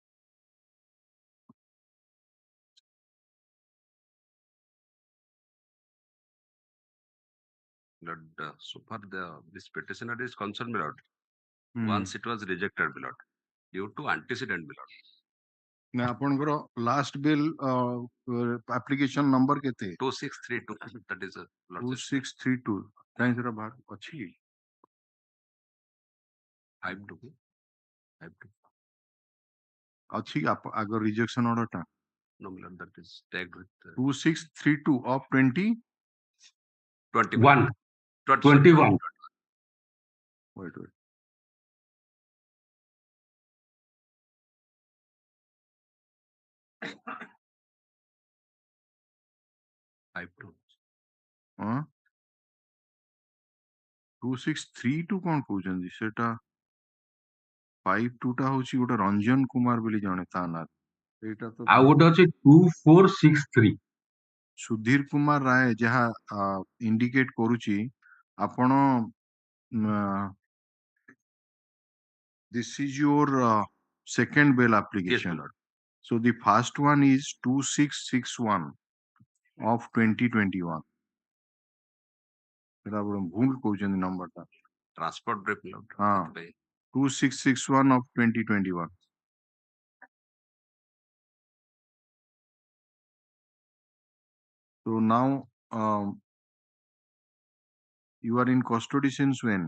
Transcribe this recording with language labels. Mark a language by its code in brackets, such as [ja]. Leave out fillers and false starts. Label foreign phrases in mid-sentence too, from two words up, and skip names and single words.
[en] Lord, so far this petitioner is concerned, my lord. Once it was rejected, my lord, due to antecedent, my lord. Now, ଆପଣଙ୍କର last bill application number କେତେ? 2632. That is 2632. [or] କାହିଁ ସେଟା ବାହାର ଅଛି? 52. ଅଛି ଆଗ [en] rejection order [or] ଟା? [en] No, my lord, that is tagged with 2632 of 21. 21. Wait. [or] 2632 କଣ କହୁଛନ୍ତି ସେଟା 52 ଟା ହଉଛି ଗୋଟେ ରଞ୍ଜନ କୁମାର ବୋଲି ଜଣେ ତା ନାଁ ଏଇଟା ତ ଆଉ ଗୋଟେ ଅଛି 2463 ସୁଧୀର କୁମାର ରାୟ ଯାହା ଇଣ୍ଡିକେଟ କରୁଛି ଆପଣ [en] this is your second bail application. Yes, so the first one is 2661 of 2021. [or] ସେଟା ଭୁଲ କହୁଛନ୍ତି ନମ୍ବରଟା [en] transport brief, my lord. 2661 of 2021. So now you are in custody since when?